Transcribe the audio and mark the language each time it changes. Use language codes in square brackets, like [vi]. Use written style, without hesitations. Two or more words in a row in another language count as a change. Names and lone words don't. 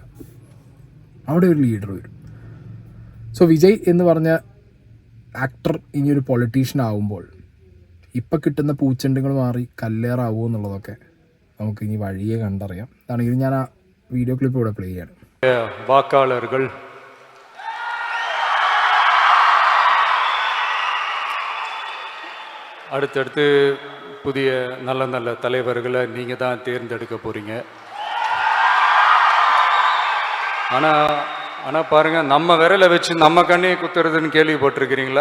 [ml] അവിടെ ഒരു ലീഡർ വരും. സോ വിജയ് എന്ന് പറഞ്ഞ ആക്ടർ ഇനിയൊരു പൊളിറ്റീഷ്യൻ ആവുമ്പോൾ ഇപ്പം കിട്ടുന്ന പൂച്ചെണ്ടുകൾ മാറി കല്ലേറാവുമോ എന്നുള്ളതൊക്കെ നമുക്ക് ഇനി വഴിയെ കണ്ടറിയാം. അതാണെങ്കിൽ ഞാൻ ആ വീഡിയോ ക്ലിപ്പ് ഇവിടെ പ്ലേ ചെയ്യാണ്. [ta] വാക്കാളர்கள், அடுத்தடுத்து புதிய நல்ல தலைவர்களை நீங்கள் தான் தேர்ந்தெடுக்க போகிறீங்க. ஆனால் பாருங்கள், நம்ம விரலை வச்சு நம்ம கண்ணையை குத்துறதுன்னு கேள்விப்பட்டிருக்கிறீங்களா?